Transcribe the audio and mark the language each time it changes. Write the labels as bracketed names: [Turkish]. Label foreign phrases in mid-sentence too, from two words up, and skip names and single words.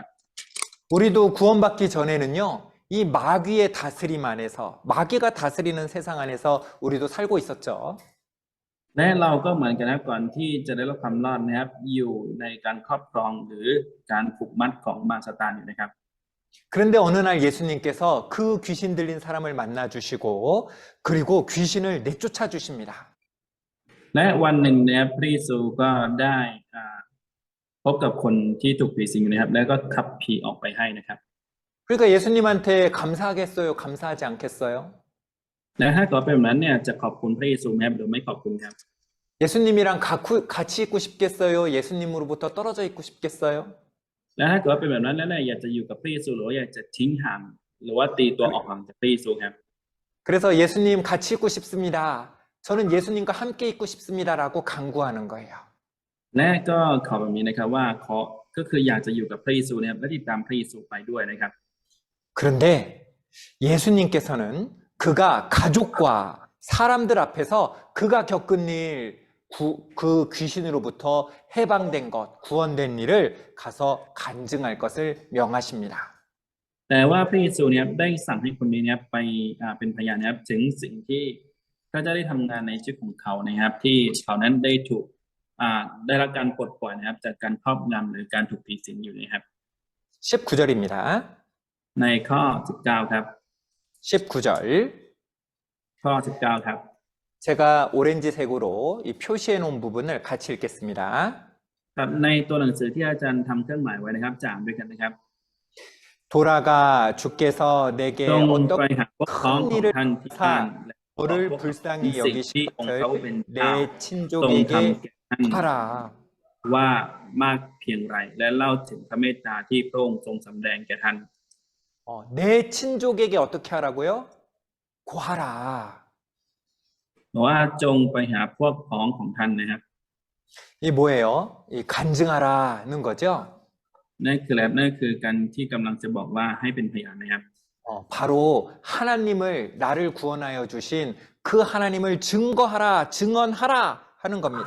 [Korean] 우리도 구원받기 전에는요, 이 마귀의 다스림 안에서, 마귀가 다스리는 세상 안에서 우리도 살고 있었죠. [Thai] และเราก็เหมือนกันนะครับก่อนที่จะได้รับความรอดนะครับอยู่ในการครอบครองหรือการผูกมัดของมารซาตานอยู่นะครับ [Korean] 그런데 어느 날 예수님께서 그 귀신 들린 사람을 만나 주시고, 그리고 귀신을 내쫓아 주십니다. [Thai] และวันหนึ่งนะครับพระเยซูก็ได้พบกับคนที่ถูกผีสิงอยู่นะครับแล้วก็ขับผีออกไปให้นะครับ [Korean] 그러니까 예수님한테 감사하겠어요? 감사하지 않겠어요? [Thai] และถ้าเกิดเป็นแบบนั้นเนี่ยจะขอบคุณพระเยซูไหมครับหรือไม่ขอบคุณครับ [Korean] 예수님이랑 같이 있고 싶겠어요? 예수님으로부터 떨어져 있고 싶겠어요? [Thai] และถ้าเกิดเป็นแบบนั้นแล้วเนี่ยอยากจะอยู่กับพระเยซูหรือว่าอยากจะทิ้งห่างหรือว่าตีตัวออกห่างจากพระเยซูครับ [Korean] 그래서 예수님 같이 있고 싶습니다. 저는 예수님과 함께 있고 싶습니다라고 강구하는 거예요. [Thai] และก็ขอแบบนี้นะครับว่าก็คืออยากจะอยู่กับพระเยซูนะครับและติดตามพระเยซูไปด้วยนะครับ [Korean] 그런데 예수님께서는 그가 가족과 사람들 앞에서 그가 겪은 일, 그 귀신으로부터 해방된 것, 구원된 일을 가서 간증할 것을 명하십니다. [Thai] แต่ว่าพระเยซูเนี่ยได้สั่งให้คนนี้เนี่ยไปเป็นพยานนะครับถึงสิ่งที่พระเจ้าได้ทำงานในชีวิตของเขานะครับที่เขานั้นได้ถูกได้รับการปลดปล่อยนะครับจากการครอบงำหรือการถูกผีสิงอยู่นะครับ [Korean] 19절입니다. [Thai] ในข้อ 19 ครับ [Korean] 19절. [Thai] ข้อ 19 ครับ [Korean] 제가 오렌지색으로 이 표시해 놓은 부분을 같이 읽겠습니다. [Thai] ครับในตัวหนังสือที่อาจารย์ทำเครื่องหมายไว้นะครับจะอ่านด้วยกันนะครับ [Korean] 돌아가 주께서 내게 [Thai] จงไป [Korean] 어떤 [Thai] หาพวกพ้องของท่านที่บ้านและ [Korean] 너를 [Thai] พวก [Korean] 불쌍히 [Thai] สิ่งที่องค์เขาเป็น [Korean] 여기실 [Thai] เจ้า [Korean] 내 [Thai] ทรง [Korean] 친족에게 [Thai] ทำแก่ท่าน [Korean] 하라. [Thai] ว่ามากเพียงไรและเล่าถึงพระเมตตาที่พระองค์ทรงสำแดงแก่ท่าน [Korean] 내 친족에게 어떻게 하라고요? 고하라. [Thai] บอกว่าจงไปหาพวกพ้องของท่านนะครับ [Korean] 이 뭐예요? 이 간증하라는 거죠? [Thai] นั่นคืออะไรนั่นคือการที่กำลังจะบอกว่าให้เป็นพยานนะครับ [Korean] 바로 하나님을 나를 구원하여 주신 그 하나님을 증거하라, 증언하라 하는 겁니다.